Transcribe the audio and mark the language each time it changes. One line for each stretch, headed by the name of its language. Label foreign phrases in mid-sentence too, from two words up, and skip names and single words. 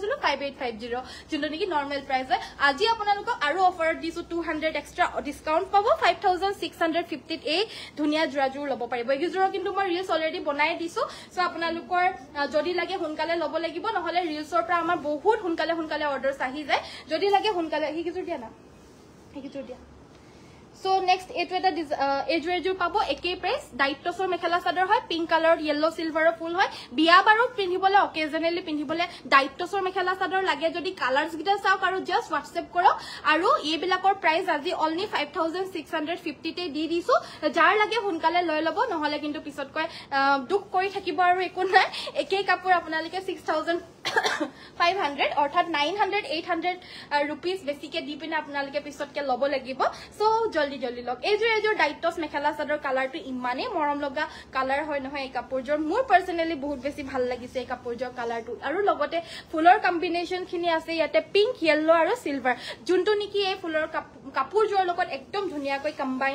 Assamese: 5850 যোনটো নেকি
English: normal price
Assamese: হয় আজি আপোনালোকক আৰু অফাৰত দিছো 200
English: extra discount
Assamese: পাব 5650 এই ধুনিয়া জোৰাজোৰ ল'ব পাৰিব এই জোৰা কিন্তু মই
English: reels already
Assamese: বনাই দিছো সো আপোনালোকৰ যদি লাগে সোনকালে ল'ব লাগিব নহলে ৰিলসৰ পৰা আমাৰ বহুত সোনকালে অৰ্ডাৰছ আহি যায় যদি লাগে সোনকালে এই জোৰ দিয়া না এই জোৰ দিয়া
English: So next
Assamese: এটু এটা এজোৰ পাব একেই price দাইতচৰ মেখেলা চাদৰ হয়
English: pink color yellow silver
Assamese: ফুল হয় বিয়া বাৰত পিন্ধিবলৈ occasionally পিন্ধিবলৈ দাইতচৰ মেখেলা চাদৰ লাগে যদি colors গিতা চাওক আৰু
English: just whatsapp
Assamese: কৰা আৰু এইবিলাকৰ price আজি only 5650 তে দি দিছো যাৰ লাগে সোনকালে লৈ ল'ব নহলে কিন্তু পিছত কয় দুখ কৰি থাকিব আৰু এখন নাই একেই কাপোৰ আপোনালোকে 6500 অর্থাৎ 900 800 rupees বেছিকে দি পিনে আপোনালকে পিছতকে লব লাগিব সো জলদি লক এজৰ ডাইটস মেখেলা চাদৰ কালাৰটো ইমানে মৰম লগা কালাৰ হয় নহয় এই কাপোৰজৰ মোৰ পাৰ্সোনালি বহুত বেছি ভাল লাগিছে এই কাপোৰজৰ কালাৰটো আৰু লগতে ফুলৰ কম্বিনেশন খিনি আছে ইয়াতে
English: pink yellow
Assamese: আৰু সিলভাৰ যোনটো নেকি এই ফুলৰ কাপোৰজৰ লগত একদম ধুনিয়াকৈ কম্বাইন